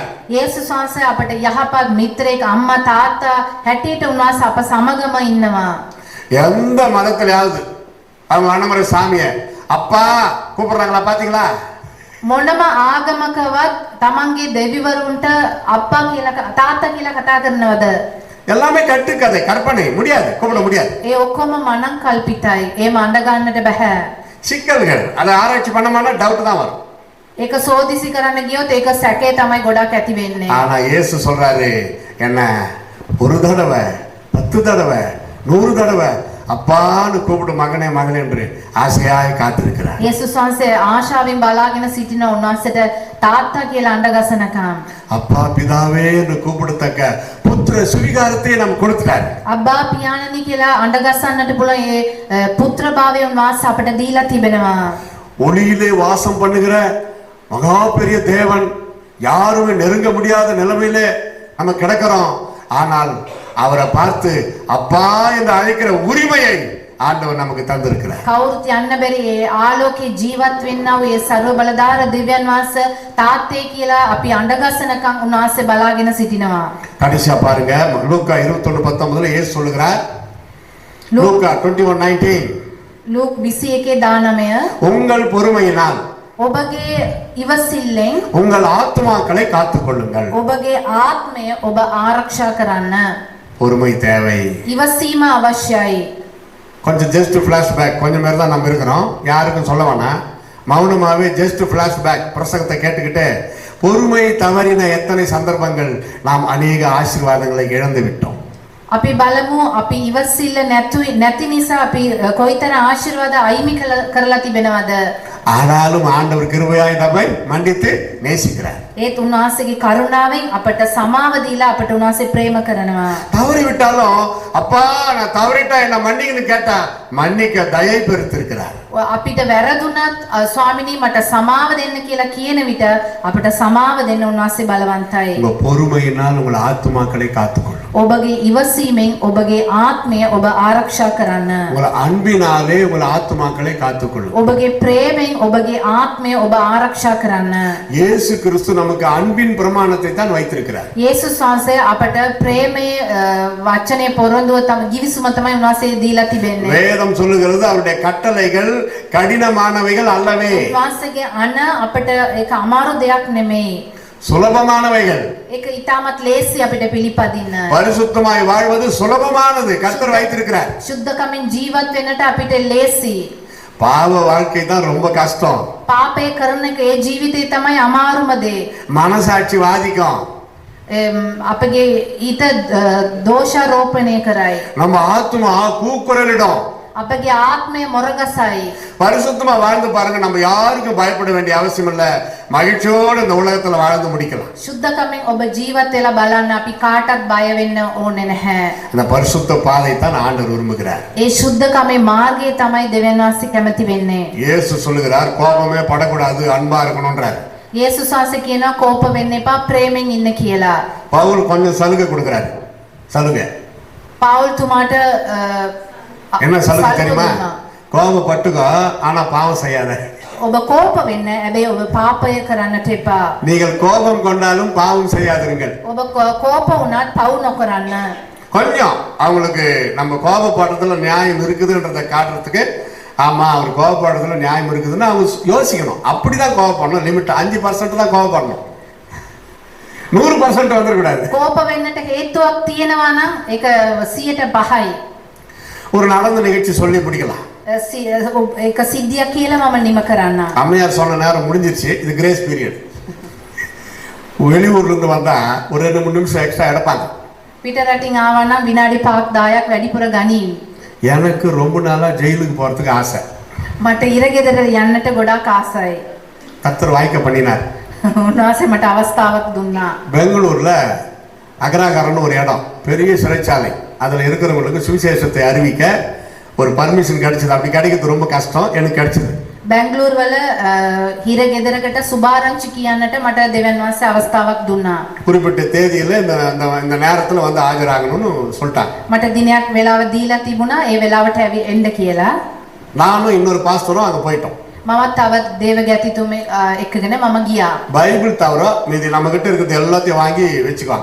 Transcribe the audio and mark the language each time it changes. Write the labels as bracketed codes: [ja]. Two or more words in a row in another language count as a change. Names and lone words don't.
[si] යේසුස් වහන්සේ අපට යහපත් මිත්‍රයෙක්, අම්මා තාත්තා හැටියට උන්වහන්සේ අප සමගම ඉන්නවා. [ta] எந்த மதத்திலாவது அவங்க அண்ணமரை சாமிய அப்பா கூப்பிடுறாங்களா பாத்தீங்களா? [si] මොනම ආගමකවත් තමන්ගේ දෙවිවරුන්ට අප්පා කියලා තාත්තා කියලා කතා කරනවද? [ta] எல்லாமே கட்டுக்கதை, கற்பனை, முடியாது, கூப்பிட முடியாது. [si] ඒ ඔක්කොම මනං කල්පිතයි. ඒම අඬ ගන්නට බෑ. [ta] சிக்கல்கள், அதை ஆராய்ச்சி பண்ணோம்னா டவுட் தான் வரும். [si] ඒක සෝදිසි කරන්න ගියොත් ඒක සැකේ තමයි ගොඩක් ඇති වෙන්නේ. [ta] ஆனா இயேசு சொல்றாரு, என்ன ஒரு தடவை 10 தடவை 100 தடவை அப்பான்னு கூப்பிடு மகனே மகனே என்று ஆசையாய் காத்திருக்கிறார். [si] යේසුස් වහන්සේ ආශාවෙන් බලාගෙන සිටින උන්වහන්සේට තාත්තා කියලා අඬ ගසනකම් [ta] அப்பா பிதாவே என்று கூப்பிடத்தக்க புத்திர சுவிகாரத்தை நாம் கொடுத்தார். [si] අබ්බා පියාණනි කියලා අඬ ගසන්නට පුළුවන් ඒ පුත්‍රභාවය උන්වහන්සේ අපට දීලා තිබෙනවා. [ta] ஒளியிலே வாசம் பண்ணுகிற மகா பெரிய தேவன், யாருமே நெருங்க முடியாத நிலைமையிலே நம்ம கிடக்கிறோம். ஆனால் அவரை பார்த்து அப்பா என்று அழைக்கிற உரிமையை ஆண்டவர் நமக்கு தந்திருக்கிறார். [si] කවුරුත් යන්න බැරි ඒ ආලෝකේ ජීවත් වෙන්නා වූ ඒ ਸਰව බලදාර දිව්‍යන් වහන්සේ තාත්තේ කියලා අපි අඬ ගසනකම් උන්වහන්සේ බලාගෙන සිටිනවා. [ta] கடைசியா பாருங்க, லூக்கா 21:19 இயேசு சொல்லுகிறார். லூக்கா 21:19 [si] ලූක් 21:19 [ta] உங்கள் பொறுமையினால் [si] ඔබගේ ඉවසිල්ලෙන් [ta] உங்கள் ஆத்துமாக்களை காத்துக் கொள்ளுங்கள். [si] ඔබගේ ආත්මය ඔබ ආරක්ෂා කරන්න. [ta] பொறுமை தேவை. [si] ඉවසීම අවශ්‍යයි. [ta] கொஞ்சம் [en] just flashback, [ta] கொஞ்சம் பேர் தான் நம்ம இருக்கிறோம், யாருக்கும் சொல்ல வேணாம். மௌனமாவே [en] just flashback [ta] பிரசங்கத்தை கேட்டுக்கிட்டு பொறுமை தவறின எத்தனை சந்தர்ப்பங்கள் நாம் அநேக ஆசீர்வாதங்களை இழந்து விட்டோம். [si] අපි බලමු අපි ඉවසිල්ල නැති නිසා අපි කොයිතරම් ආශිර්වාද අයිමි කරලා තිබෙනවද? [ta] ஆனாலும் ஆண்டவர் கிருபையாய் நம்மை மன்னித்து நேசிக்கிறார். [si] ඒත් උන්වහන්සේගේ කරුණාවෙන් අපට සමාව දීලා අපට උන්වහන්සේ ප්‍රේම කරනවා. [ta] தவறி விட்டாலும் அப்பா நான் தவறிட்டா என்ன மன்னிக்கன்னு கேட்டா மன்னிக்க தயை பெருத்திருக்கிறார். [si] අපිට වැරදුනත් ස්වාමිනී මට සමාව දෙන්න කියලා කියන විට අපට සමාව දෙන්න උන්වහන්සේ බලවන්තයි. [ta] உங்க பொறுமையினால் உங்கள் ஆத்துமாக்களை காத்துக்கொள்ளும். [si] ඔබගේ ඉවසීමෙන් ඔබගේ ආත්මය ඔබ ආරක්ෂා කරන්න. [ta] உங்கள் அன்பினாலே உங்கள் ஆத்துமாக்களை காத்துக்கொள்ளும். [si] ඔබගේ ප්‍රේමයෙන් ඔබගේ ආත්මය ඔබ ආරක්ෂා කරන්න. [ta] இயேசு கிறிஸ்து நமக்கு அன்பின் பிரமாணத்தை தான் வைத்திருக்கிறார். [si] යේසුස් වහන්සේ අපට ප්‍රේමයේ වචනේ පොරොන්දුව තම givisuma තමයි උන්වහන්සේ දීලා තිබෙන්නේ. [ta] வேதம் சொல்லுகிறது அவருடைய கட்டளைகள் கடினமானவைகள் அல்லவே. [si] උන්වහන්සේගේ අණ අපට ඒක අමාරු දෙයක් නෙමෙයි. [ta] சுலபமானவைகள். [si] ඒක ඊටමත් ලේසි අපිට පිළිපදින්න. [ta] பரிசுத்தமாய் வாழ்வது சுலபமானது கர்த்தர் வைத்திருக்கிறார். [si] සුද්ධකමින් ජීවත් වෙන්නට අපිට ලේසි. [ta] பாவ வாழ்க்கை தான் ரொம்ப கஷ்டம். [si] පාපය කරන එක ඒ ජීවිතේ තමයි අමාරුම දේ. [ta] மனசாட்சி வாதிக்கும். [si] අපගේ ඊට දෝෂාරෝපණය කරයි. [ta] நம்ம ஆத்துமா கூக்குரலிடும். [si] අපගේ ආත්මය මොරගසයි. [ta] பரிசுத்தமா வாழ்ந்து பாருங்க, நம்ம யாருக்கும் பயப்பட வேண்டிய அவசியம் இல்ல. மகிழ்ச்சியோடு இந்த உலகத்துல வாழ்ந்து முடிக்கலாம். [si] සුද්ධකමින් ඔබ ජීවත් වෙලා බලන්න අපි කාටවත් බය වෙන්න ඕනේ නැහැ. [ta] அந்த பரிசுத்த பாதை தான் ஆண்டவர் விரும்புகிறார். [si] ඒ සුද්ධකමේ මාර්ගය තමයි දෙවියන් වහන්සේ කැමති වෙන්නේ. [ta] இயேசு சொல்லுகிறார் கோபமே படக்கூடாது, அன்பா இருக்கணும்ன்றார். [si] යේසුස් වහන්සේ කියනවා කෝප වෙන්න එපා, ප්‍රේමෙන් ඉන්න කියලා. [ta] பவுல் கொஞ்சம் சலுகை கொடுக்கிறாரு. சலுகை [si] පවුල් තුමාට [ta] என்ன சலுகை தெரியுமா? கோபப்பட்டுக்கோ ஆனா பாவம் செய்யாத. [si] ඔබ කෝප වෙන්න, හැබැයි ඔබ පාපය කරන්නට එපා. [ta] நீங்கள் கோபம் கொண்டாலும் பாவம் செய்யாதீர்கள். [si] ඔබ කෝප වුණත් පව් නොකරන්න. [ta] கொஞ்சம் அவங்களுக்கு நம்ம கோபப்படுறதுல நியாயம் இருக்குதுன்றதை காட்டுறதுக்கு, ஆமா அவர் கோபப்படுறதுல நியாயம் இருக்குதுன்னு அவங்க யோசிக்கணும். அப்படிதான் கோபப்படணும். லிமிட் 5% தான் கோபப்படணும். 100% வந்துடக்கூடாது. [si] කෝප වෙන්නට හේතුවක් තියෙනවා නම් ඒක 100%යි. [ta] ஒரு நடந்த நிகழ்ச்சி சொல்லி பிடிக்கலாம். [si] ඒක සිද්ධියක් කියලා මම නිම කරන්න. [ta] அம்மையார் சொன்ன நேரம் முடிஞ்சிருச்சு. இது [en] grace period. [ta] வெளியூர்ல இருந்து வந்தா ஒரு 2-3 நிமிஷம் எக்ஸ்ட்ரா எடுப்பாங்க. [si] පිට රටින් ආවා නම් විනාඩි 5ක් 10ක් වැඩිපුර ගනියි. [ta] எனக்கு ரொம்ப நாளா ஜெயிலுக்கு போறதுக்கு ஆசை. [si] මට ඉරගෙදර යන්නට ගොඩාක් ආසයි. [ta] கர்த்தர் வாய்க்க பண்ணினார். [si] උන්වහන්සේ මට අවස්ථාවක් දුන්නා. [ta] பெங்களூர்ல அகராகரன்னு ஒரு இடம், பெரிய சிறைச்சாலை. அதுல இருக்கிறவங்களுக்கு சுவிசேஷத்தை அறிவிக்க ஒரு பர்மிஷன் கிடைச்சது. அப்படி கிடைக்கிறது ரொம்ப கஷ்டம். எனக்கு கிடைச்சது. [si] බැංගලූරු වල හිරගෙදරකට සුභාරංචි කියන්නට මට දෙවියන් වහන්සේ අවස්ථාවක් දුන්නා. [ta] குறிப்பிட்ட தேதியில இந்த நேரத்துல வந்து ஆஜராகணும்னு சொல்லிட்டாங்க. [si] මට දිනයක් වෙලාව දීලා තිබුණා ඒ වෙලාවට එන්න කියලා. [ta] நானும் இன்னொரு பாஸ்டரும் அங்க போயிட்டோம். [si] මමත් තවත් දේවගැතිතුමේ එක්කගෙන මම ගියා. [ta] பைபிள் தவிர மீதி நம்ம கிட்ட இருக்கிறது எல்லாத்தையும் வாங்கி வச்சுக்குவாங்க.